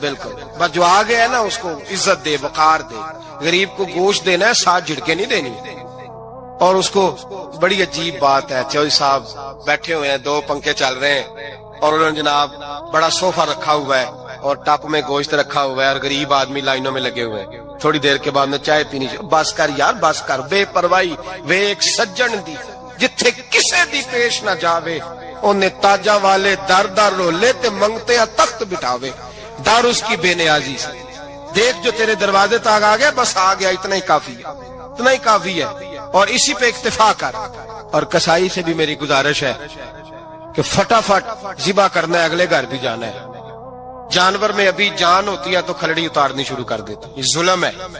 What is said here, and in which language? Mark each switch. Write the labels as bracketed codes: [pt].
[ur] بالکل بس جو آ گیا ہے نا اس کو عزت دے، وقار دے. غریب کو گوشت دینا ہے، 7 جھڑکے نہیں دینی. اور اس کو بڑی عجیب بات ہے، چوہدری صاحب بیٹھے ہوئے ہیں، 2 پنکھے چل رہے ہیں اور انہوں نے جناب بڑا صوفہ رکھا ہوا ہے اور ٹپ میں گوشت رکھا ہوا ہے اور غریب آدمی لائنوں میں لگے ہوئے ہیں. تھوڑی دیر کے بعد میں چائے پینی چاہیے. [pa] بس کر یار بس کر، بے پرواہی وے ایک سجن دی جتھے کسے دی پیش نہ جاوے، انہیں تاجاں والے در در رولے تے منگتے ہیں تخت بٹھاوے. [ur] ڈر اس کی بے نیازی سے. دیکھ جو تیرے دروازے تک آ گیا، بس آ گیا، اتنا ہی کافی ہے، اتنا ہی کافی ہے، اور اسی پہ اکتفا کر. اور کسائی سے بھی میری گزارش ہے کہ فٹافٹ ذبح کرنا ہے، اگلے گھر بھی جانا ہے. جانور میں ابھی جان ہوتی ہے تو کھلڑی اتارنی شروع کر دیتا. یہ ظلم ہے.